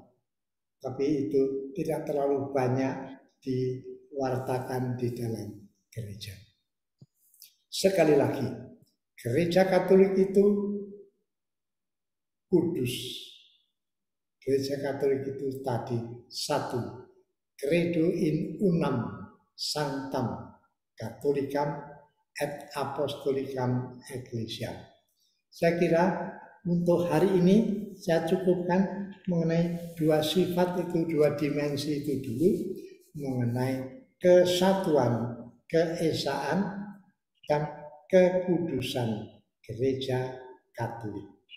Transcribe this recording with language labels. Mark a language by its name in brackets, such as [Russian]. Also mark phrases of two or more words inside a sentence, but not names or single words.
[Indonesian] Tapi itu tidak terlalu banyak diwartakan di dalam gereja. Sekali lagi, gereja Katolik itu kudus. Gereja Katolik itu tadi satu, [Latin] credo in unam sanctam Catholicam et Apostolicam Ecclesia. [Indonesian] Saya kira untuk hari ini saya cukupkan mengenai dua sifat itu, dua dimensi itu dulu, mengenai kesatuan, keesaan, dan kekudusan gereja Katolik.